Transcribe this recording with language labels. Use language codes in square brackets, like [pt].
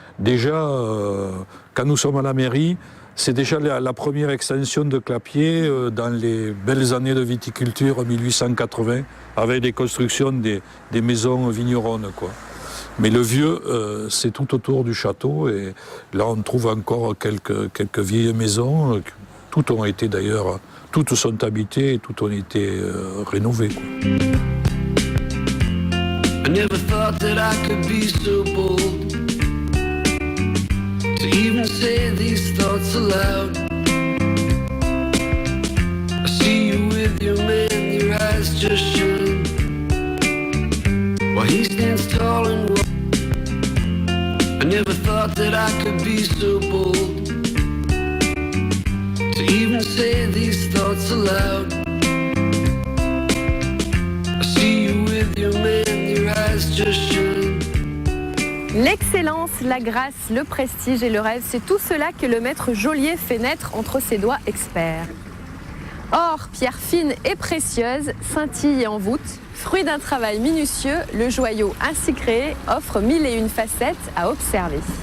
[fr] Déjà, quand nous sommes à la mairie, c'est déjà la première extension de Clapiers dans les belles années de viticulture 1880, avec les constructions des maisons vigneronnes, quoi. Mais le vieux, c'est tout autour du château, et là on trouve encore quelques vieilles maisons. Toutes ont été d'ailleurs, toutes sont habitées et toutes ont été rénovées, quoi. [en] I never thought that I could be so bold to even say these thoughts aloud. I see you with your man, your eyes just shine while he stands tall and wild. I never thought that I could be so bold to even say these thoughts aloud. I see you with your man, your eyes just shine. [fr] L'excellence, la grâce, le prestige et le rêve, c'est tout cela que le maître geôlier fait naître entre ses doigts experts. Or, pierre fine et précieuse, scintille et envoûte, fruit d'un travail minutieux, le joyau ainsi créé offre 1001 facettes à observer.